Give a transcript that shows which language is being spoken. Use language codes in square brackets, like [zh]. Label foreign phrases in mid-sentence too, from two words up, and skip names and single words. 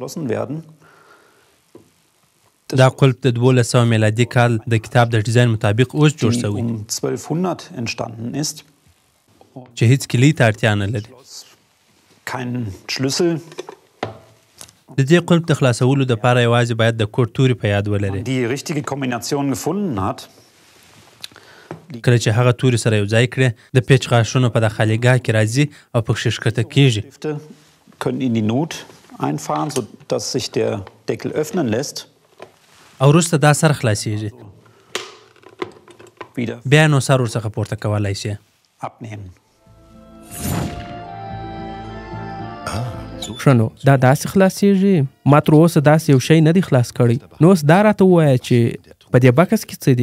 [ps] دا قلف د 1200 میلادي کال د کتاب د ډیزاین مطابق اوس جوړ شوی چې هیڅ کلي ته اړتیا نه لري. د دې قلب د خلاصولو دپاره یوازې باید د کوډ توري په یاد ولري. [de] Die richtige Kombination gefunden hat. [ps] کله چې هغه توري سره یو ځای کړي د پیچ غاښونو په داخليګاه کې راځي او پکښې ښکته کېږي. [de] Können in die Nut einfahren, sodass sich der Deckel öffnen lässt. [ps] او وروسته دا سر خلاصېږي. بیا نو سر ورڅخه پورته کولی شي. [de] Abnehmen. [ps] ښه نو دا داسې خلاصېږي. ما تر اوسه داسې یو شی نه دی خلاص کړی. نو اوس دا راته ووایه چې په دې بکس کې څه دي؟